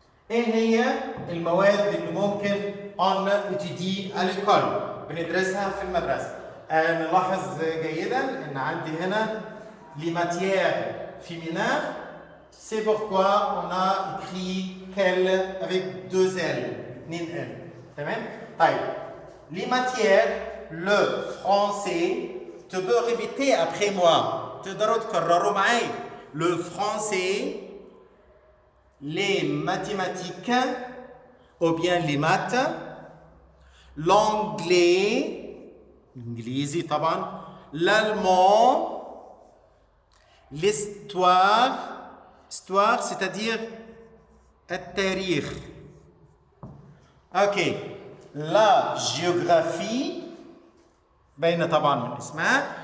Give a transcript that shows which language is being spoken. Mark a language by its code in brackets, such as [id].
[ar] ايه هي المواد اللي ممكن [fr] on étudie à l'école [ar] بندرسها في المدرسة؟ نلاحظ جيدا ان عندي هنا [fr] les matières féminines. c'est pourquoi on a écrit qu'elle avec deux L، [ar] اتنين L. تمام؟ طيب [fr] les matières، le français. tu peux répéter après moi، [ar] تقدروا تكرروا معايا. [fr] le français، les mathématiques ou bien les maths، l'anglais، l'anglais طبعا، l'allemand، l'histoire c'est-à-dire [ar] التاريخ. ok. [fr] la géographie [ar] باينة طبعا من اسمها.